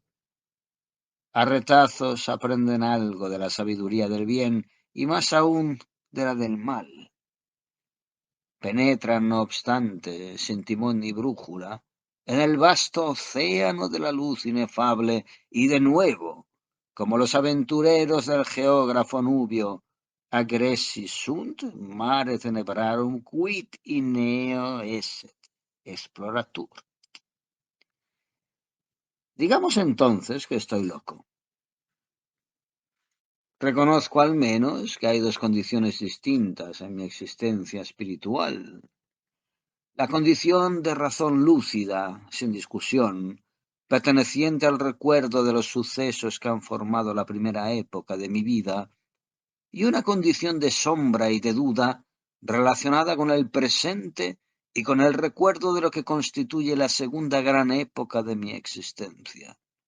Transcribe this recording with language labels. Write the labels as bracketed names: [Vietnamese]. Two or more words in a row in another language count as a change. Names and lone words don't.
[Spanish] A retazos aprenden algo de la sabiduría del bien y más aún de la del mal. Penetran, no obstante, sin timón ni brújula, en el vasto océano de la luz inefable y de nuevo, como los aventureros del geógrafo nubio, [Latin] agressi sunt mare tenebrarum quid in neo esset exploratur. [Spanish] Digamos entonces que estoy loco. Reconozco al menos que hay dos condiciones distintas en mi existencia espiritual. La condición de razón lúcida, sin discusión, perteneciente al recuerdo de los sucesos que han formado la primera época de mi vida, y una condición de sombra y de duda relacionada con el presente y con el recuerdo de lo que constituye la segunda gran época de mi existencia.